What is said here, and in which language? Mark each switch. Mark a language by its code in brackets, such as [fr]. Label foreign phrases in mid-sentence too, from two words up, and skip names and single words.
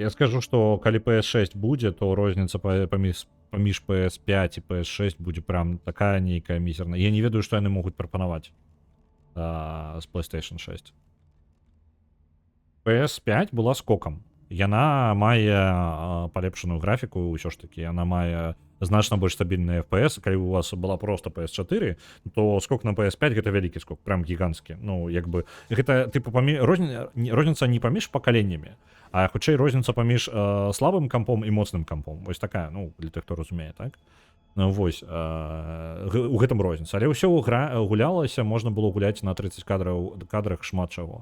[be] Я скажу, што калі PS6 будзе, то розніца паміж PS5 і PS6 будзе прям такая нейкая мізерная. Я не ведаю, што яны могуць прапанаваць з PlayStation 6. PS5 была скокам. Яна мае палепшаную графіку, ўсё ж такі. Яна мае значна больш стабільны FPS. Калі у вас была просто PS4, то скок на PS5 гэта вялікі скок, прям гіганцкі. Ну як бы гэта тыпу розніца не паміж пакаленнямі, а хутчэй розніца паміж слабым кампом і моцным кампом. Вось такая, ну для тых, хто разумее, так? Ну, вось у гэтым розніца. Але ўсё гулялася, можна было гуляць на 30 кадрах шмат чаго.